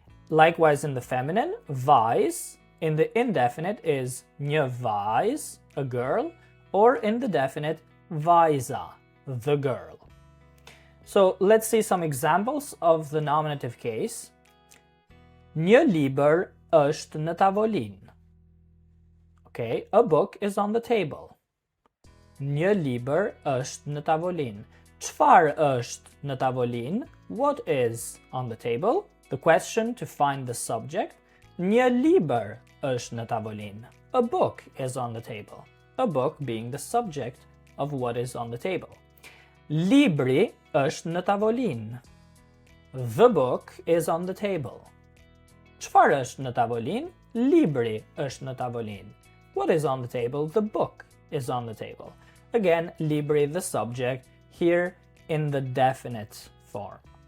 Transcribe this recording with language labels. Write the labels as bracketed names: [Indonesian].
[English] Likewise, in the feminine, vajz. In the indefinite is një vajz, a girl. Or in the definite, vajza, the girl. So let's see some examples of the nominative case. [Albanian] Një liber është në tavolinë. [English] Okay, a book is on the table. [Albanian] Një liber është në tavolinë. Çfarë është në tavolinë? [English] What is on the table? The question to find the subject. [Albanian] Një liber është në tavolinë. [English] A book is on the table. A book being the subject of what is on the table. [Albanian] Libri është në tavolinë. [English] The book is on the table. [Albanian] Çfarë është në tavolinë? Libri është në tavolinë. [English] What is on the table? The book is on the table. Again, libri the subject, here in the definite form.